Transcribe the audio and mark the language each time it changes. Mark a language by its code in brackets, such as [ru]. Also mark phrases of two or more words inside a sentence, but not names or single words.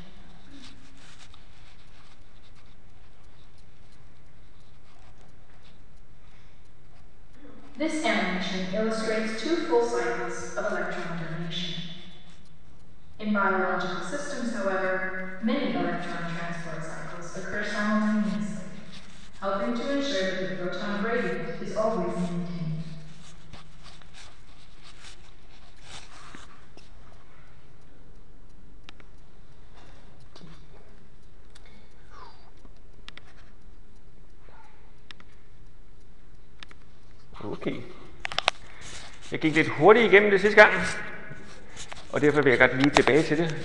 [en] This animation illustrates 2 full cycles of electron donation. In biological systems, however, many electron transport cycles occur simultaneously, helping to ensure that the proton gradient is always maintained. Okay. [da] Jeg gik lidt hurtigt igennem det sidste gang, og derfor vil jeg godt lige tilbage til det.